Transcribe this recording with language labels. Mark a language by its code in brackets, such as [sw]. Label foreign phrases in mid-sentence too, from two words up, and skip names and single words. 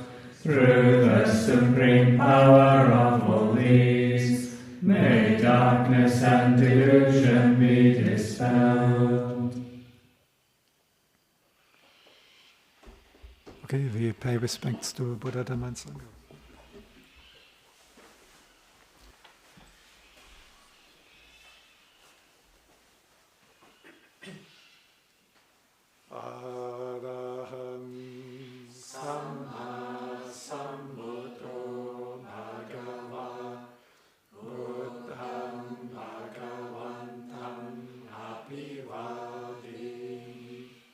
[en] Through the supreme power of all these, may darkness and delusion be dispelled. Okay, we pay respects to Buddha, Dhamma and Sangha. [pi] Araham Samma Sambuddho Bhagava Buddham Bhagavantam Abhivadi